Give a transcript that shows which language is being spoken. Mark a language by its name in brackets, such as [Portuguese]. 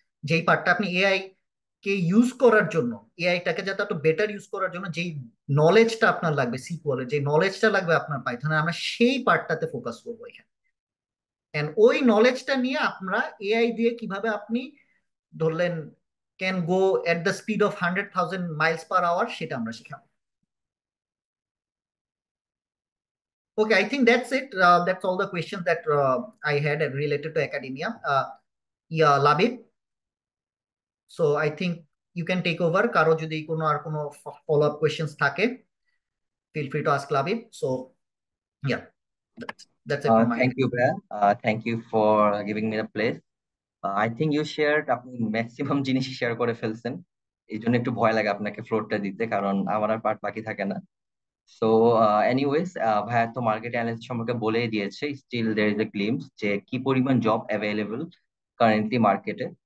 [Bangla] যেই পার্টটা আপনি এআই কে ইউজ করার জন্য, এআইটাকে যাতে একটু বেটার ইউজ করার জন্য যেই নলেজটা আপনার লাগবে সিকিউএল এর, যে নলেজটা লাগবে আপনার পাইথনে, আমরা সেই পার্টটাতে ফোকাস করবো এখানে। এন্ড ওই নলেজটা নিয়ে আমরা এআই দিয়ে কিভাবে আপনি ধরলেন [English] can go at the speed of 100,000 miles per hour, [Bangla] সেটা আমরা শিখাবো। [English] Okay, I think that's it. That's all the questions that I had related to academia. Yeah, Labib. So I think you can take over. [Bangla] কারো যদি কোনো আর কোনো [English] follow up questions [Bangla] থাকে, [English] feel free to ask Labib. So yeah, that's it from my Thank end. you, Bhaiya. Thank you for giving me the place. I think you shared, [Bangla] আপনি maximum জিনিসই share করে ফেলছেন, এই জন্য একটু ভয় লাগে আপনাকে ফ্লোরটা দিতে, কারণ আমার আর পার্ট বাকি থাকে না। সো এনিওয়েজ, ভাইয়া তো মার্কেট অ্যানালিস্ট সম্পর্কে বলেই দিয়েছে। [English] still there is a glimpse [Bangla] যে কি পরিমাণ জব অ্যাভেলেবল কারেন্টলি মার্কেটে।